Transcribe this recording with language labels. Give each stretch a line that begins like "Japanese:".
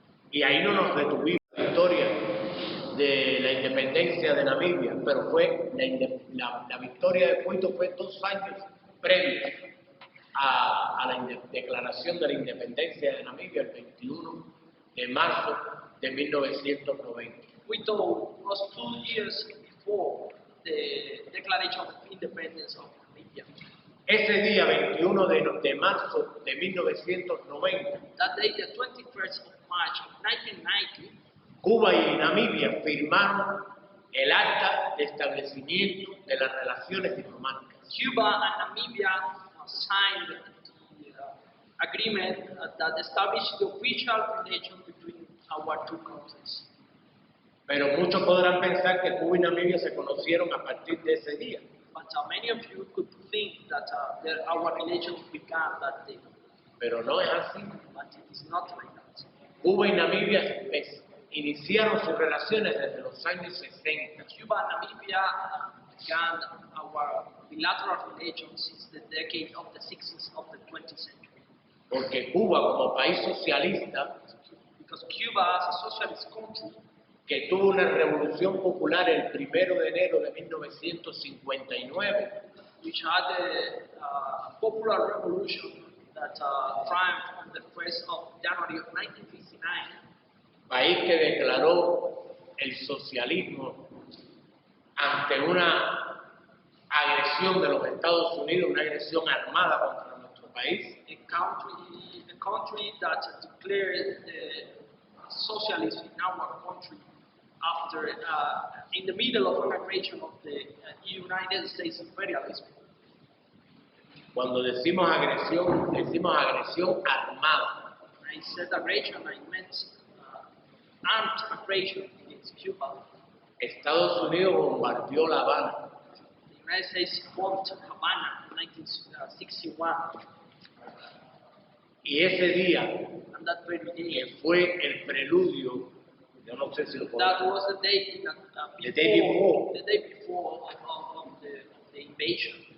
Spanish: Y ahí no nos detuvimos la victoria de la independencia de Namibia, pero fue la victoria de Cuito fue 2 años previos a la declaración de la independencia de Namibia, el 21 de marzo de 1990.
English: Quito was 2 years before the declaration of independence of Namibia.
Spanish: Ese día, 21 de marzo de 1990,
English: That day, the 21st of March of 1990,
Spanish: Cuba y Namibia firmaron el acta de establecimiento de las relaciones diplomáticas.
English: Cuba and Namibia signed the agreement that established the official relation between our two countries.
Spanish: Pero muchos podrán pensar que Cuba y Namibia se conocieron a partir de ese día.
English: But many of you could think that our relations began that day,
Spanish: Pero no es así.
English: but it is not like that.
Spanish: Cuba y Namibia iniciaron sus relaciones desde los años 60.
English: Cuba and Namibia began our bilateral relations since the decade of the 60s of the 20th century.
Spanish: Porque Cuba, como país socialista,
English: Because Cuba, as a socialist country,
Spanish: que tuvo una revolución popular el 1 de enero de 1959,
English: which had a popular revolution that triumphed on the 1st of January of 1959,
Spanish: país que declaró el socialismo ante una agresión de los Estados Unidos, una agresión armada contra nuestro país,
English: a country that declared socialism in our country after, in the middle of an aggression of the United States imperialism.
Spanish: Cuando decimos agresión armada.
English: I said aggression, I meant armed aggression against Cuba.
Spanish: Estados Unidos bombardeó La Habana.
English: The United States bombed Havana in 1961,
Spanish: Y ese día,
English: and that very day,
Spanish: que fue el preludio, yo no sé si lo
English: that
Spanish: puedo
English: was the day that, The day before. the day before of the invasion.